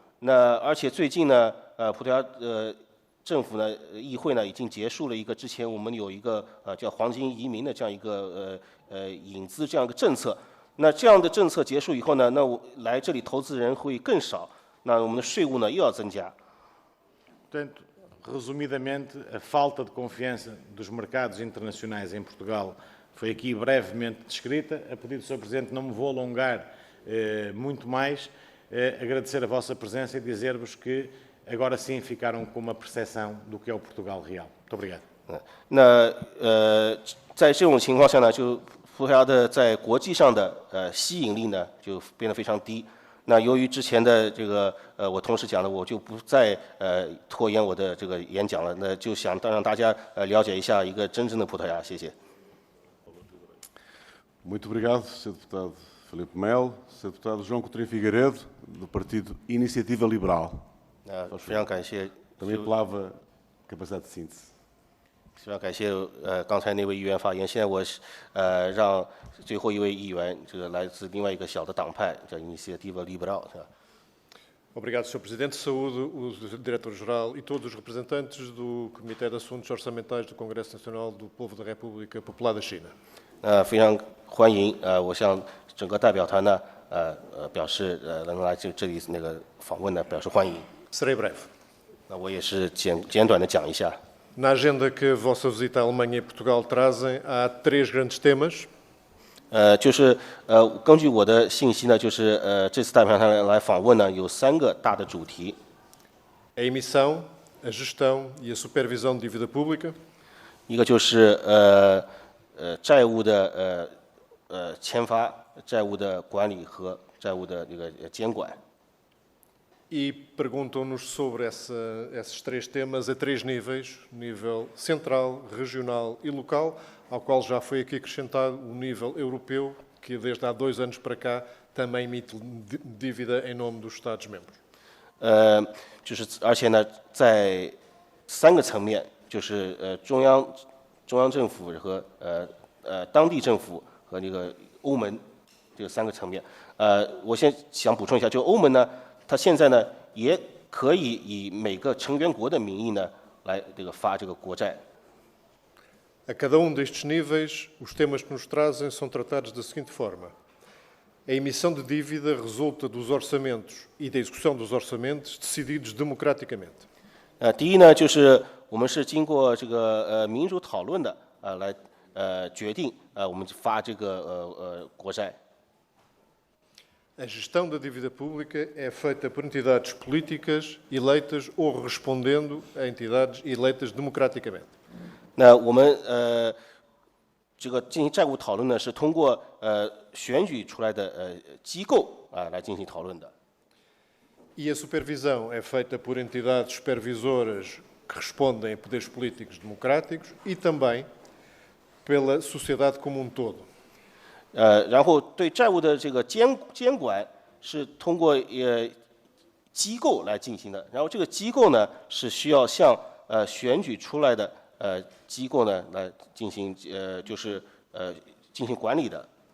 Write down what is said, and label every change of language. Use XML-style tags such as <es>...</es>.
<zh>那而且最近呢葡萄牙政府呢议会呢已经结束了一个之前我们有一个叫黄金移民的这样一个引资这样一个政策。那这样的政策结束以后呢，那来这里投资人会更少，那我们的税务呢又要增加。</zh> <pt>Portanto, resumidamente, a falta de confiança dos mercados internacionais em Portugal foi aqui brevemente descrita. A pedido do Sr. Presidente, não me vou alongar muito mais, agradecer a vossa presença e dizer-vos que agora sim ficaram com uma percepção do que é o Portugal real. Muito obrigado.</pt> <zh>那在这种情况下呢，就葡萄牙的在国际上的吸引力呢就变得非常低。那由于之前的这个我同事讲的，我就不再拖延我的这个演讲了。那就想让大家了解一下一个真正的葡萄牙。谢谢。</zh> <pt>Muito obrigado, Sr. Deputado Filipe Melo. Sr. Deputado João Coutinho Figueiredo, do Partido Iniciativa Liberal.</pt> <zh>非常感谢。</zh> <pt>Também apelava capacidade de síntese.</pt> <zh>非常感谢刚才那位议员发言。现在我让最后一位议员，这个来自另外一个小的党派，叫 Iniciativa Liberal， 是吧？</zh> <pt>Obrigado, Sr. Presidente. Saúdo o Diretor-Geral e todos os representantes do Comitê de Assuntos Orçamentais do Congresso Nacional do Povo da República Popular da China.</pt> <zh>非常欢迎我向整个代表团呢表示能来这里那个访问呢表示欢迎。</zh> <pt>Serei breve.</pt> <zh>那我也是简短的讲一下。</zh> <pt>Na agenda que a vossa visita à Alemanha e Portugal trazem, há 3 grandes temas.</pt> <zh>就是根据我的信息呢，就是这次代表团来访问呢，有3个大的主题。</zh> <pt>A emissão, a gestão e a supervisão de dívida pública.</pt> <zh>一个就是债务的签发、债务的管理和债务的那个监管。</zh> <pt>E perguntam-nos sobre esses 3 temas a 3 níveis, nível central, regional e local, ao qual já foi aqui acrescentado o nível europeu, que desde há 2 anos para cá também emite dívida em nome dos Estados-membros.</pt> <zh>就是而且呢，在3个层面，就是中央政府和当地政府和那个欧盟这3个层面。我先想补充一下，就欧盟呢。 它现在呢也可以以每个成员国的名义呢来这个发这个国债。</zh> <pt>A cada destes níveis, os temas que nos trazem são tratados da seguinte forma. A emissão de dívida resulta dos orçamentos e da execução dos orçamentos decididos democraticamente.</pt> <zh>第一呢，就是我们是经过这个民主讨论的来决定我们发这个国债。</zh> <pt>A gestão da dívida pública é feita por entidades políticas eleitas ou respondendo a entidades eleitas democraticamente.</pt> <zh>那我们这个进行债务讨论呢，是通过选举出来的机构来进行讨论的。</zh> <pt>E a supervisão é feita por entidades supervisoras que respondem a poderes políticos democráticos e também pela sociedade como todo.</pt> <zh>然后对债务的这个监管是通过机构来进行的，然后这个机构呢是需要向选举出来的机构呢来进行进行管理的。</zh>